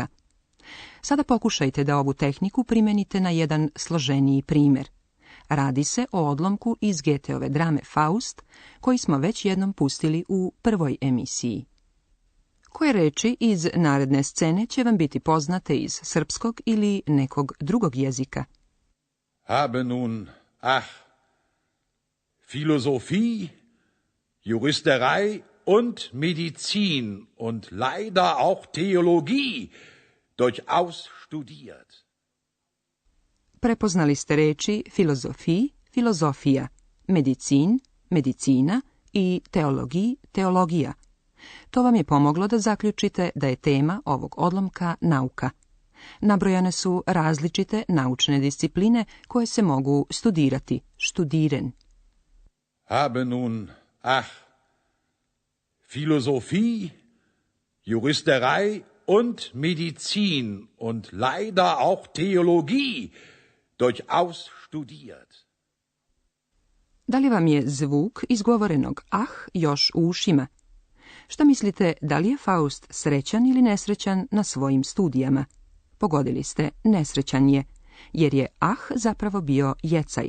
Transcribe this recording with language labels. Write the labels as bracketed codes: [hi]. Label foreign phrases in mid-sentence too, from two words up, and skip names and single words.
[sr] Sada pokušajte da ovu tehniku primenite na jedan složeniji primjer. Radi se o odlomku iz Goetheove drame Faust, koji smo već jednom pustili u prvoj emisiji. Koje reči iz naredne scene će vam biti poznate iz srpskog ili nekog drugog jezika? [de] Habe nun, Philosophie, Juristerei und Medizin und leider auch Theologie durchaus studiert. [sr] Prepoznali ste reči filozofiji, filozofija, medicin, medicina i teologiji, teologija. To vam je pomoglo da zaključite da je tema ovog odlomka nauka. Nabrojane su različite naučne discipline koje se mogu studirati, studieren. [de] Habe nun, Philosophie, Juristerei und Medizin und leider auch Theologie durchaus studiert. [sr] Da li vam je zvuk izgovorenog još u ušima? Šta mislite, da li je Faust srećan ili nesrećan na svojim studijama? Pogodili ste, nesrećan je, jer je zapravo bio jecaj.